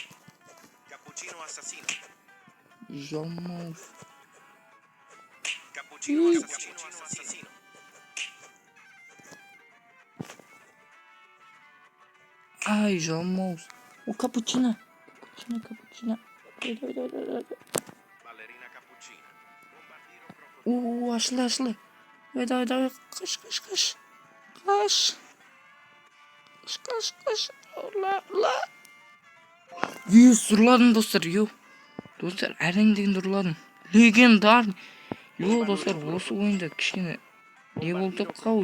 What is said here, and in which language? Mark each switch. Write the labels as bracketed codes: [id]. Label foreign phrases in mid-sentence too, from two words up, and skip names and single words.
[kk] Cappuccino assassino. Жамаус. Cappuccino assassino. Ай, жамаус. О, капучино. Капучино. Давай. Ballerina cappuccina. Bombardiro crocodilo. О, ашылы. Давай. Қаш. Қаш. Урла. Ұрладым, достар, Достар, әрең дегенде ұрладым. [ru] Легендарный. [kk] Достар, осы ойында кішкене не болды қау.